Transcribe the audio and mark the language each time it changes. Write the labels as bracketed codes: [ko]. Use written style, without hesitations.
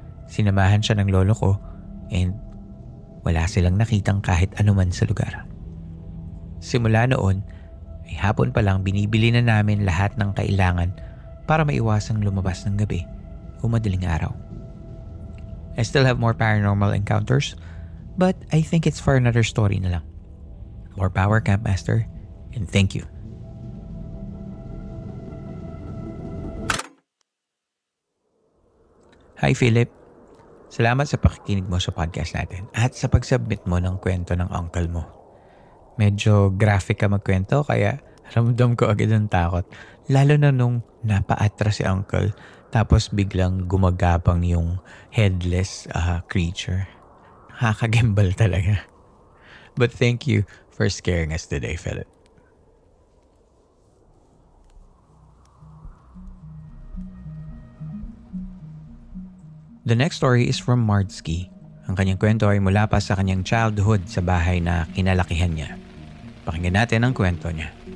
[tl] Sinamahan siya ng lolo ko and wala silang nakitang kahit anuman sa lugar. Simula noon ay hapon pa lang binibili na namin lahat ng kailangan para maiwasang lumabas ng gabi o madaling araw. [en] I still have more paranormal encounters, but I think it's for another story [tl] na lang. [en] More power, Campmaster, and thank you. [tl] Hi Philip, salamat sa pakikinig mo sa podcast natin at sa pag-submit mo ng kwento ng uncle mo. Medyo graphic ka magkwento kaya ramdam ko agad ang takot. Lalo na nung napaatras si uncle tapos biglang gumagapang yung [en] headless creature. [tl] Nakakagembal talaga. [en] But thank you for scaring us today, Philip. The next story is from Mardsky. [tl] Ang kanyang kwento ay mula pa sa kanyang childhood sa bahay na kinalakihan niya. Pakinggan natin ang kwento niya.